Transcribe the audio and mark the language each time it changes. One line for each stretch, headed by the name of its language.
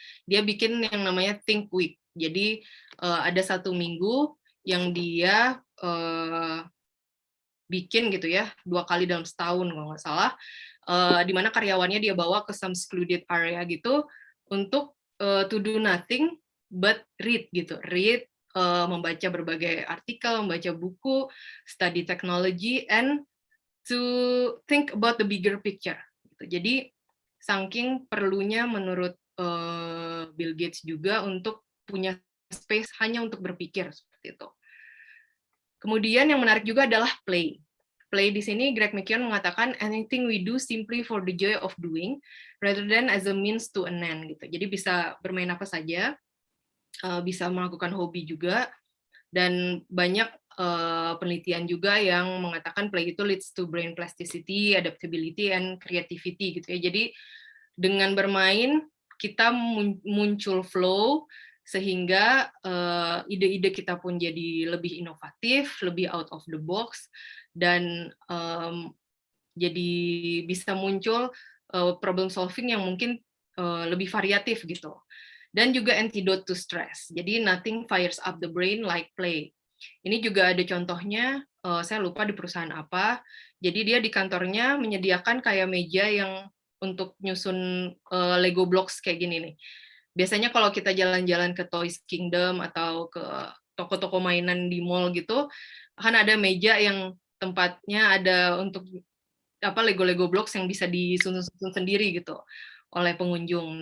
Indonesian: Dia bikin yang namanya Think Week. Jadi ada satu minggu yang dia bikin gitu ya, 2 kali dalam setahun kalau nggak salah, di mana karyawannya dia bawa ke
English: some secluded area
Indonesian: gitu untuk
English: to do nothing but read
Indonesian: gitu, read, membaca berbagai artikel, membaca buku,
English: study technology, and to think about the bigger picture.
Indonesian: Jadi saking perlunya menurut Bill Gates juga untuk punya space hanya untuk berpikir seperti itu. Kemudian yang menarik juga adalah play. Play di sini Greg McKeown mengatakan
English: anything we do simply for the joy of doing rather than as a means to an end gitu.
Indonesian: Jadi bisa bermain apa saja, bisa melakukan hobi juga, dan banyak penelitian juga yang mengatakan play itu
English: leads to brain plasticity, adaptability, and creativity gitu ya.
Indonesian: Jadi dengan bermain kita muncul flow sehingga ide-ide kita pun jadi lebih inovatif, lebih
English: out of the box,
Indonesian: dan jadi bisa muncul problem solving yang mungkin lebih variatif gitu. Dan juga
English: antidote to stress. Jadi nothing fires up the brain like play.
Indonesian: Ini juga ada contohnya, saya lupa di perusahaan apa. Jadi dia di kantornya menyediakan kayak meja yang untuk nyusun Lego blocks kayak gini nih. Biasanya kalau kita jalan-jalan ke Toys Kingdom atau ke toko-toko mainan di mall gitu, kan ada meja yang tempatnya ada untuk Lego-Lego blocks yang bisa disusun sendiri gitu oleh pengunjung.